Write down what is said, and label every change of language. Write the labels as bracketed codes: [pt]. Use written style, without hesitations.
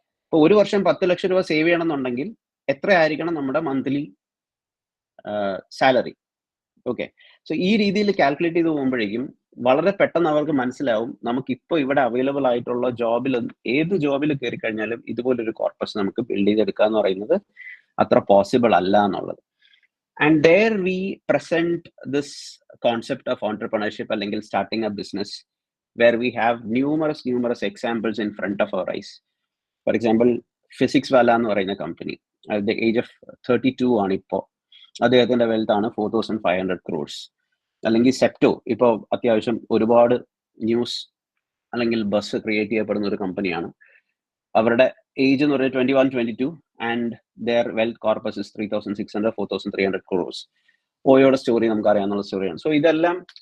[ml] അപ്പോൾ ഒരു വർഷം 10 ലക്ഷം രൂപ സേവ് ചെയ്യണമെന്നുണ്ടെങ്കിൽ എത്ര ആയിരിക്കണം നമ്മുടെ മന്ത്ലി സാലറി? ഓക്കെ, സോ ഈ രീതിയിൽ കാൽക്കുലേറ്റ് ചെയ്ത് പോകുമ്പോഴേക്കും വളരെ പെട്ടെന്ന് അവർക്ക് മനസ്സിലാവും നമുക്കിപ്പോൾ ഇവിടെ അവൈലബിൾ ആയിട്ടുള്ള ജോബിൽ, ഏത് ജോബിൽ കയറി കഴിഞ്ഞാലും ഇതുപോലൊരു കോർപ്പസ് നമുക്ക് ബിൽഡ് ചെയ്തെടുക്കുക എന്ന് പറയുന്നത് അത്ര പോസിബിൾ അല്ല എന്നുള്ളത്. [en] And there we present this concept of entrepreneurship അല്ലെങ്കിൽ starting a business, where we have numerous examples in front of our eyes. For example, Physics Wala [ml] എന്ന് പറയുന്ന company [en] at the age of 32 [ml] ആണ് ഇപ്പോൾ. അദ്ദേഹത്തിന്റെ wealth ആണ് 4,500 crores. അല്ലെങ്കിൽ zepto ഇപ്പോൾ അത്യാവശ്യം ഒരുപാട് ന്യൂസ് അല്ലെങ്കിൽ ബസ് ക്രിയേറ്റ് ചെയ്യപ്പെടുന്ന ഒരു കമ്പനിയാണ്. അവരുടെ ഏജ് എന്ന് പറയുന്നത് 21-22 and [en] their wealth corpus is 3,600, 4,300 crores. [ml] ഓയോയുടെ story നമുക്ക് അറിയാവുന്ന സ്റ്റോറിയാണ്. സോ ഇതെല്ലാം